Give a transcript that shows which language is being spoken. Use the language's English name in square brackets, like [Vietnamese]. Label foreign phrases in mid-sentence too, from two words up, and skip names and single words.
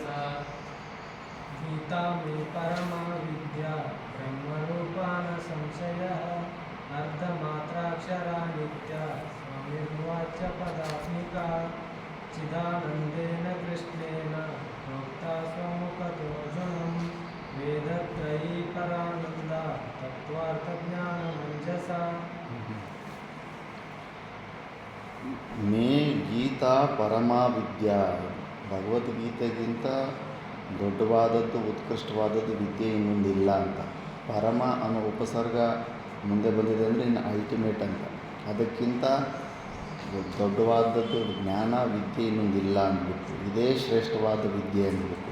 [Sanskrit] ಗೀತಾ ಮೇ ಪರಮಾ ವಿದ್ಯಾ ಬ್ರಹ್ಮರೂಪಾನ ಸಂಶಯ ಅರ್ಧಮಾತ್ರಾಕ್ಷರ ನಿತ್ಯ ಸ್ವಾಮಿರ್ವಾಚ್ಯ ಪದಾತ್ಮಿಕ ಚಿದಾನಂದೇನ ಕೃಷ್ಣೇನ ಪ್ರೋಕ್ತಾ ಸ್ವಮುಖತೋರ್ಜುನಂ ವೇದತ್ರಯೀ ಪರಾನಂದ ತತ್ವಾರ್ಥಜ್ಞಾನ ಮಂಜಸ. ಮೇ ಗೀತಾ ಪರಮಾ ವಿದ್ಯಾ. [Kannada] ಭಗವದ್ಗೀತೆಗಿಂತ ದೊಡ್ಡವಾದದ್ದು ಉತ್ಕೃಷ್ಟವಾದದ್ದು ವಿದ್ಯೆ ಇನ್ನೊಂದಿಲ್ಲ ಅಂತ. ಪರಮ ಅನ್ನೋ ಉಪಸರ್ಗ ಮುಂದೆ ಬಂದಿದೆ ಅಂದರೆ ಇನ್ನು ಅಲ್ಟಿಮೇಟ್ ಅಂತ. ಅದಕ್ಕಿಂತ ದೊಡ್ಡವಾದದ್ದು ಜ್ಞಾನ ವಿದ್ಯೆ ಇನ್ನೊಂದಿಲ್ಲ ಅಂದ್ಬಿಟ್ಟು ಇದೇ ಶ್ರೇಷ್ಠವಾದ ವಿದ್ಯೆ ಅಂದ್ಬಿಟ್ಟು.